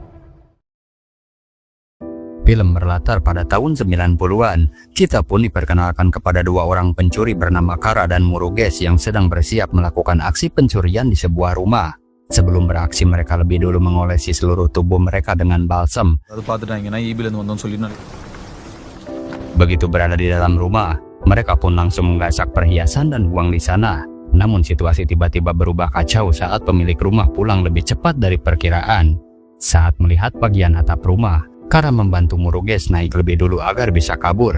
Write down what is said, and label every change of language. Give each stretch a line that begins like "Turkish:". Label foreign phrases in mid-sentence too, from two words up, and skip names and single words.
Indonesian: Film berlatar pada tahun 90-an. Kita pun diperkenalkan kepada dua orang pencuri bernama Kara dan Murugesh yang sedang bersiap melakukan aksi pencurian di sebuah rumah. Sebelum beraksi, mereka lebih dulu mengolesi seluruh tubuh mereka dengan balsam.
Tamil: அது பார்த்துட்டாங்கன்னா ஈபில இருந்து வந்தோம்னு சொல்லி
Indonesian: Begitu berada di dalam rumah, mereka pun langsung menggasak perhiasan dan uang di sana. Namun situasi tiba-tiba berubah kacau saat pemilik rumah pulang lebih cepat dari perkiraan. Saat melihat bagian atap rumah, Kara membantu Murugesh naik lebih dulu agar bisa kabur.